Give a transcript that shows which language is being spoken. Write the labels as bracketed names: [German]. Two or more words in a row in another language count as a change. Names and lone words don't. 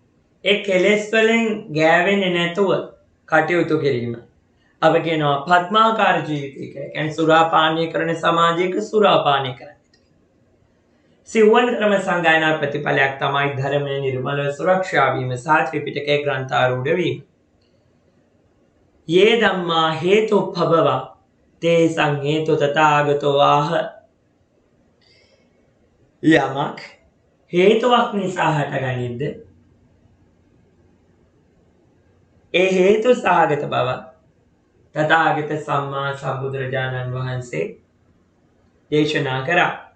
[Sinhala] ඒ කෙලෙස් වලින් ගෑවෙන්නේ නැතුව කටයුතු කිරීම. අපි කියනවා පద్මාකාර ජීවිතය කියලා. කියන්නේ සුරාපානය කරන සමාජයක සුරාපානය කරන්නේ. සිව්වනතරම සංගායනා ප්‍රතිඵලයක් තමයි ධර්මයේ නිර්මලව සුරක්ෂා වීම සහ ත්‍රිපිටකයේ ග්‍රන්ථාරූඪ වීම. [Pali] යේ ධම්මා හේතුප්පබව තේසං හේතු තථාගතෝ ආහ. [Sinhala] යමක් හේතුවක් නිසා හටගනිද්ද ඒ හේතු සහගත බව තථාගත සම්මා සම්බුදුරජාණන් වහන්සේ දේශනා කරා.